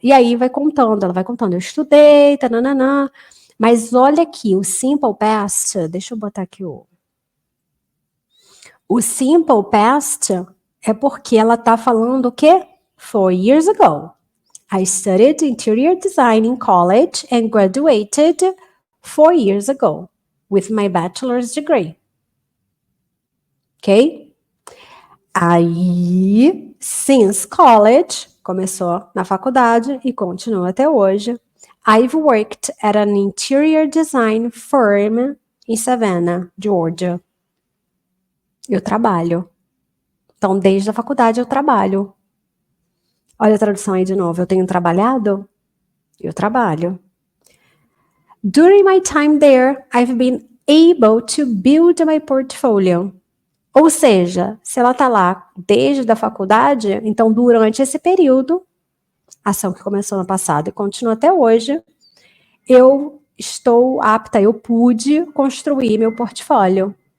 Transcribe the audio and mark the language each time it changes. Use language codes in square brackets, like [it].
[pt] E aí ela vai contando, eu estudei, tananana, mas olha aqui, o simple past, deixa eu botar aqui o simple past é porque ela tá falando o quê? [en] 4 years ago. I studied interior design in college and graduated 4 years ago with my bachelor's degree. Ok? [pt] Aí, [en] since college, [pt] começou na faculdade e continua até hoje. [en] I've worked at an interior design firm in Savannah, Georgia. [pt] Eu trabalho. Então, desde a faculdade eu trabalho. Olha a tradução aí de novo. Eu tenho trabalhado? Eu trabalho. [en] During my time there, I've been able to build my portfolio. [pt] Ou seja, se ela está lá desde a faculdade, então durante esse período, ação que começou no passado e continua até hoje, eu estou apta, eu pude construir meu portfólio.